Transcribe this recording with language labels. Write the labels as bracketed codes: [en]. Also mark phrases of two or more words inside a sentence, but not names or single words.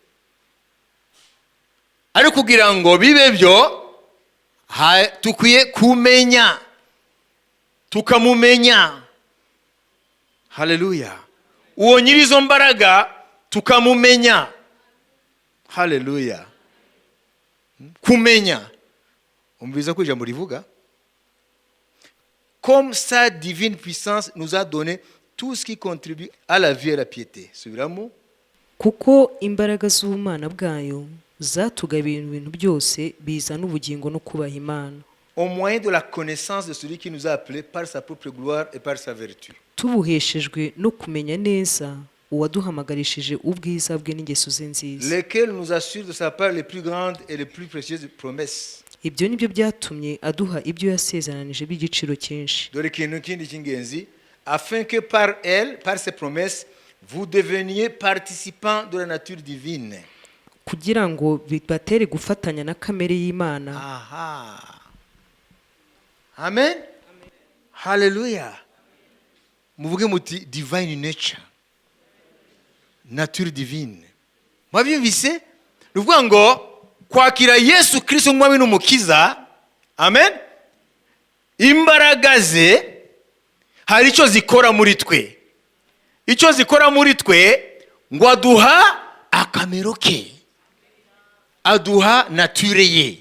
[rw] Ari kugira ngo bibe byo tukwiye kumenya, tukamumenya. Haleluya. Uwo nyirizo mbaraga tukamumenya. Haleluya. Kumenya. Umviza ko ijambo rivuga [fr] comme sa divine puissance nous a donné tout ce qui contribue à la vie et à la piété. [rw] Subiramo. Kuko imbaraga z'ubumana bwayo zatugabiye ibintu byose bizana ubugingo no kubaha Imana, [fr] au moyen de la connaissance de celui qui nous a appelés par sa propre gloire et par sa vertu. [rw] Tubuheshejwe no kumenya neza uwaduhamagarishije ubwiza bwe n'ingeso ze nziza, [fr] lesquels nous assurent de sa part les plus grandes et les plus précieuses promesses. [rw] Ibyo nibyo byatumye aduha ibyo yasezeranije by'igiciro cyinshi. Dore ikintu kindi cy'ingenzi, [fr] afin que par elle, par ses promesses, vous deveniez participants de la nature divine. [rw] Kugira ngo bibatere gufatanya na kamere y'Imana. Aha. Amen. Hallelujah. Muvuge muti [en] divine nature. [fr] Nature divine. [rw] Mwabyumvise? Ruvuga ngo kwakira Yesu Kristo nk'umwami n'umukiza. Amen. Imbaraga ze hari icyo zikora muri twe. Icyo zikora muri twe ngo aduha akamero ke, aduha nature ye.